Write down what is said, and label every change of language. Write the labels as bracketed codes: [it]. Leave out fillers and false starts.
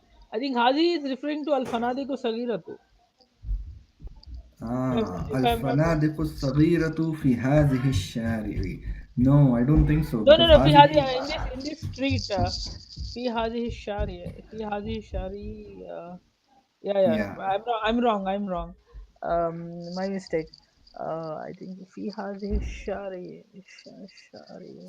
[en] I think hazihi is referring to al fanadiku sagiratu. If I'm not wrong. [ar] الفنادق الصغيرة في هذه الشارع. [en] No, I don't think so, because [ar] No. Fi hadi هذه. [en] in this street. [ar] Fi hadi shari. Fi hadi shari. [en] Yeah. Yeah. I'm wrong. My mistake. I think [ar] fi hadi shari. Shari.